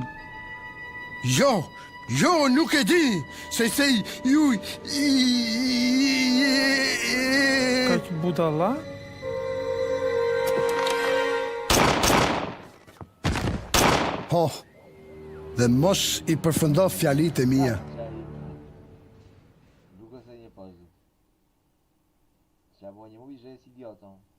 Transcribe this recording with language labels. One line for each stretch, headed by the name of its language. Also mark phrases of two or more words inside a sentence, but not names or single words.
Albanian: Jo, nuk e dini, se ju... Kaq budalla? Po, dhe mos i përfëndo fjalit e mia.
Polish: Długo sobie nie pożył. Trzeba było nie mówić, że jest idiotą.